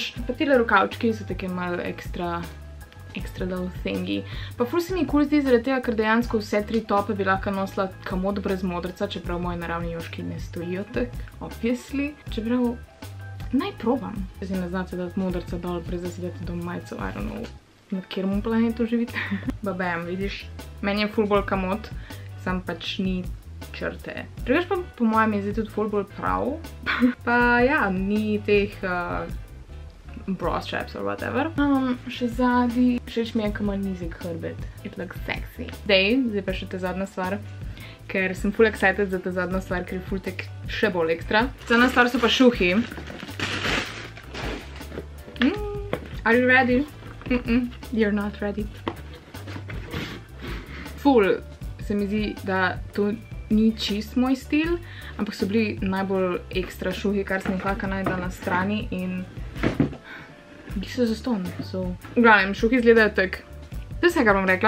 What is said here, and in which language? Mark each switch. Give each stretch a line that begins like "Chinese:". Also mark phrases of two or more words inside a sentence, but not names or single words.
Slovenian: Pa tile rokavčki so take malo ekstra
English: little thingy.
Slovenian: Pa ful se mi cool zdi zaradi tega, ker dejansko vse tri tope bi lahko nosila kamot brez modrca, čeprav moji naravni joški ne stojijo tak, obviously. Čeprav, naj probam. Če si ne znate dati modrca dol, brez da si date dom majico,
English: I don't know,
Slovenian: na kjerom planetu živite. Babam, vidiš, meni je ful bolj kamot, sam pač ni črte. Drugač pa po mojem je zdaj tudi ful bolj prav. Pa ja, ni teh
English: bra straps or whatever.
Slovenian: Še zadnji. Všeč mi je, ko ima nizek hrbet.
English: It looks sexy.
Slovenian: Zdaj pa še ta zadnja stvar, ker sem ful excited za ta zadnja stvar, ker je ful tek še bolj ekstra. Zadnja stvar so pa šuhi.
English: Are you ready? You're not ready.
Slovenian: Ful se mi zdi, da to ni čist moj stil, ampak so bili najbolj ekstra šuhi, kar sem jih lahko najdela na strani in bili so zastonj. V glavnem, šuhi izgledajo tak. To je vse, kar bom rekla.